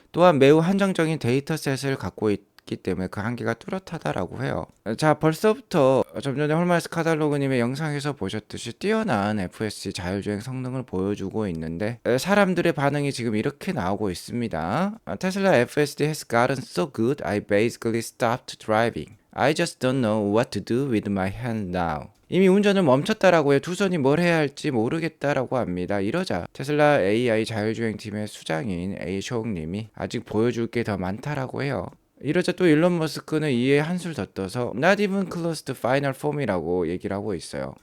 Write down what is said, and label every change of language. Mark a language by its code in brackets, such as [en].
[ko] 또한 매우 한정적인 데이터셋을 갖고 있기 때문에 그 한계가 뚜렷하다라고 해요. 자, 벌써부터 좀 전에 홀마르스 카달로그님의 영상에서 보셨듯이 뛰어난 FSD 자율주행 성능을 보여주고 있는데, 사람들의 반응이 지금 이렇게 나오고 있습니다. [en] 테슬라 FSD has gotten so good I basically stopped driving. I just don't know what to do with my hand now. [ko] 이미 운전을 멈췄다라고 해요. 두 손이 뭘 해야 할지 모르겠다라고 합니다. 이러자 테슬라 AI 자율주행 팀의 수장인 A쇼응님이 아직 보여줄 게 더 많다라고 해요. 이러자 또 일론 머스크는 이에 한술 더 떠서 [en] Not even close to final form [ko] 이라고 얘기를 하고 있어요.